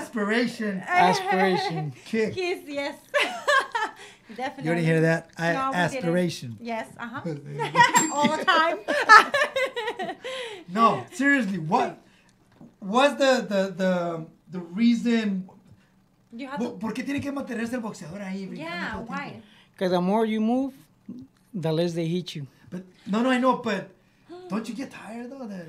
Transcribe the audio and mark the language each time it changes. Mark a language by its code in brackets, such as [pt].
[en] Aspiration. Kick. Kiss, yes. Definitely. You didn't hear that? Aspiration. Yes, all the time. No, seriously, what was the reason? [es] ¿Por qué tiene que mantenerse el boxeador ahí? [en] Yeah, why? Because the more you move, the less they hit you. But no, I know, but don't you get tired though?